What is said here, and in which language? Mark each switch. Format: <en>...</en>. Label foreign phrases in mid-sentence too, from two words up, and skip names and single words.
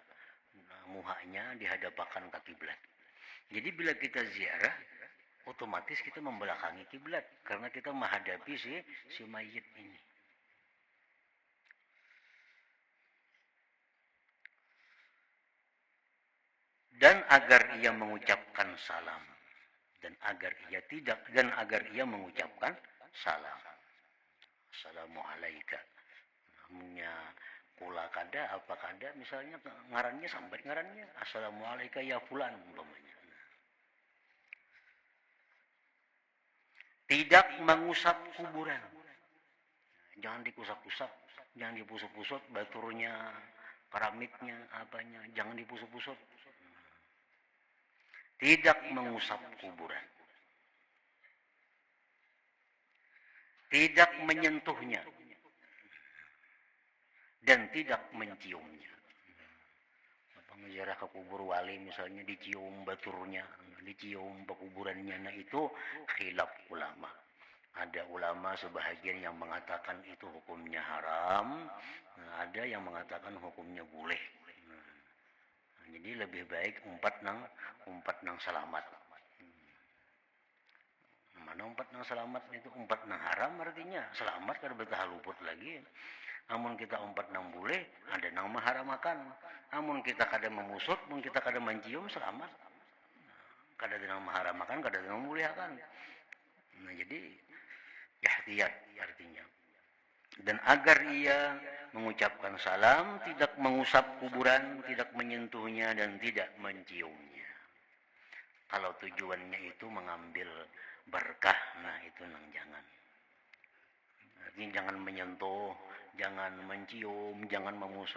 <id>Muhanya dihadapkan ke kiblat. Jadi bila kita ziarah, otomatis kita membelakangi kiblat karena kita menghadapi si mayit ini. Dan agar ia mengucapkan salam dan agar ia mengucapkan salam. Assalamualaikum.</id> <bjn>Namanya kula kada apa kada misalnya ngarannya sambat ngarannya</bjn> <ar>assalamualaikum ya fulan</ar> <bjn>umpamanya.</bjn> <id>Tidak mengusap kuburan. Jangan dikusap-kusap, jangan dipusut-pusut baturnya, keramiknya, apanya, jangan dipusut-pusut. Tidak mengusap kuburan. Tidak menyentuhnya. Dan tidak menciumnya. Menziarah ke kubur wali misalnya dicium baturnya, dicium pekuburannya, nah itu khilaf ulama. Ada ulama sebahagian yang mengatakan itu hukumnya haram, ada yang mengatakan hukumnya boleh.</id> <bjn>Jadi lebih baik umpat nang selamat. Mana umpat nang selamat itu umpat nang haram artinya selamat kada betah luput lagi. Amun kita umpat nang boleh, ada nang maharamakan. Amun kita kada memusut, mun kita kada mencium selamat. Kada nang maharamakan, kada nang bolehkan.</bjn> <id>Nah jadi ihtiyat artinya. Dan agar ia mengucapkan salam, tidak mengusap kuburan, tidak menyentuhnya dan tidak menciumnya. Kalau tujuannya itu mengambil berkah, nah itu nang jangan. Artinya jangan menyentuh, jangan mencium, jangan memusut.</id>